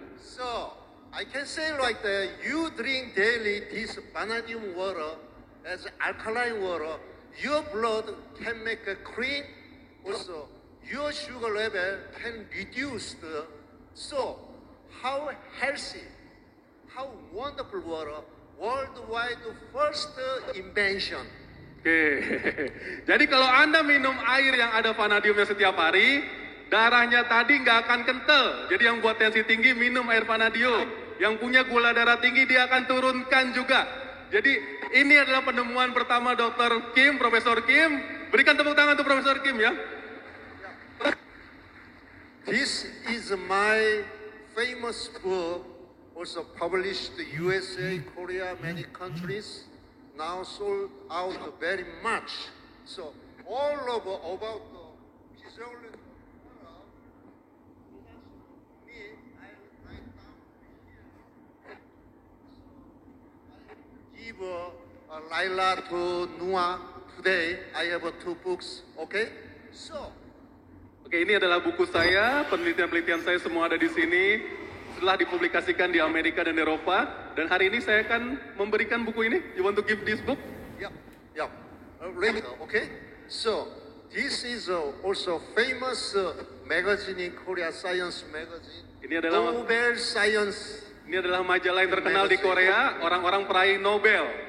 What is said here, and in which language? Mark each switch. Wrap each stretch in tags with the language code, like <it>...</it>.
<en>So, I can say like that, you drink daily this vanadium water as alkaline water, your blood can make a clean, also your sugar level can reduce. So, how healthy how wonderful water, worldwide first invention.</en> <id>Oke, jadi kalau Anda minum air yang ada vanadiumnya setiap hari, darahnya tadi nggak akan kental. Jadi yang buat tensi tinggi minum air vanadium. Yang punya gula darah tinggi dia akan turunkan juga. Jadi ini adalah penemuan pertama Dr. Kim, Profesor Kim. Berikan tepuk tangan untuk Profesor Kim ya.</id> <en>This is my famous book, also published in USA, Korea, many countries. Now sold out very much. So all over about the physiology of water, me, I write down here. So I give Laila to Noah today. I have two books. Okay. So.</en> <id>Oke, ini adalah buku saya, penelitian-penelitian saya semua ada di sini. Setelah dipublikasikan di Amerika dan Eropa, dan hari ini saya akan memberikan buku ini.</id> <en>You want to give this book? Yeah. Later, okay. So this is also famous magazine in Korea, Science magazine.</en> <id>Ini adalah</id> <en>Nobel Science.</en> <id>Ini adalah majalah yang terkenal di Korea, orang-orang peraih Nobel.</id>